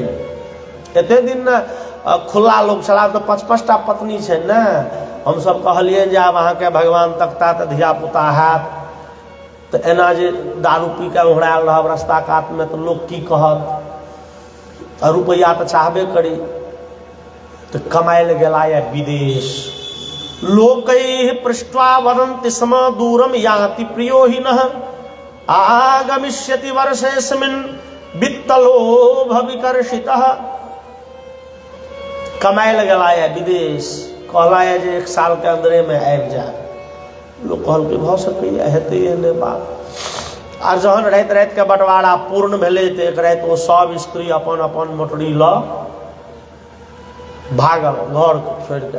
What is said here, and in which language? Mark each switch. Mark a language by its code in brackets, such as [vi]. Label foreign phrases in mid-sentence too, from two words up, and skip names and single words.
[mai] एते दिन न खुला लोग छला, तो 5-5 टा पत्नी छै न। हम सब कहलिए जे आब अहाँके भगवान तकता तऽ धिया पुता हैत, तो एना जे दारू पी के उहरायल रहब रास्ता कात में तो लोग की कहत? रुपया तो चाहबे करी, तो कमायल गेला या विदेश। [sa] लोकैः पृष्ट्वा वदन्ति स्म दूरम याति प्रियो हि नः, आगमिष्यति वर्षेऽस्मिन् वित्तलोभ विकर्षितः। [mai] कमायल गेला या विदेश, कहला है जे 1 साल के अंदरे में आबि जाए। लोग कहल के भ सकैए, हेतै एहने बात। आ जहन राति राति के बंटवारा पूर्ण भेलै तऽ एक राति ओ सब स्त्री अपन अपन मोटरी ल भागल घर छोड़ के।